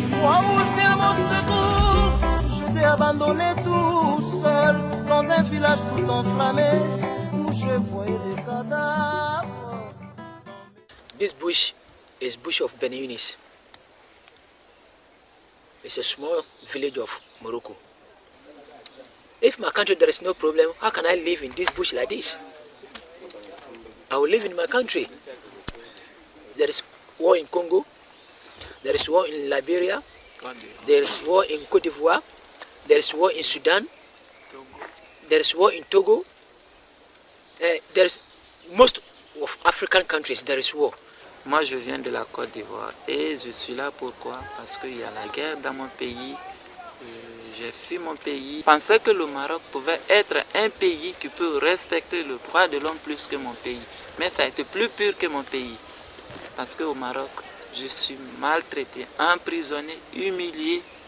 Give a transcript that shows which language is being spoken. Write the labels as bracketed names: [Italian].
[French] Croix-Rouge, viens mon secours. Je t'ai abandonné tout seul dans un village tout enflammé où je voyais des cadavres. [English] This bush is bush of Beni Yunis. It's a small village of Morocco. If my country there is no problem, how can I live in this bush like this? I will live in my country. There is war in Congo, there is war in Liberia, there is war in Côte d'Ivoire, there is war in Sudan, there is war in Togo. There is most of African countries there is war. [French] Moi, je viens de la Côte d'Ivoire et je suis là pourquoi? Parce qu'il y a la guerre dans mon pays. J'ai fui mon pays. Je pensais que le Maroc pouvait être un pays qui peut respecter le droit de l'homme plus que mon pays. Mais ça a été plus pur que mon pays. Parce qu'au Maroc, je suis maltraité, emprisonné, humilié.